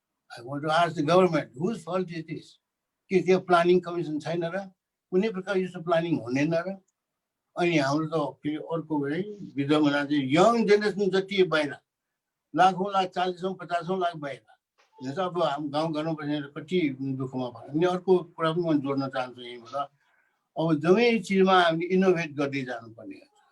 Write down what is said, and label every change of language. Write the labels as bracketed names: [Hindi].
[English] I want to ask the government, whose fault is this? [Nepali] के त्यो planning commission छैन र? कुनै प्रकार यस्तो प्लानिङ हुँदैन र? अनि हाम्रो त फेरि अर्को है विधवामा चाहिँ यङ जेनेरेसन जति बाहिर लाखौँ लाख 40-50 लाख बाहिर जस्तो अब हाम्रो गाउँघरमा बसेर कति दुःखमा भयो। अनि अर्को कुरा पनि म जोड्न चाहन्छु यहीँबाट, अब जम्मै चिजमा हामीले इनोभेट गर्दै जानुपर्ने हुन्छ।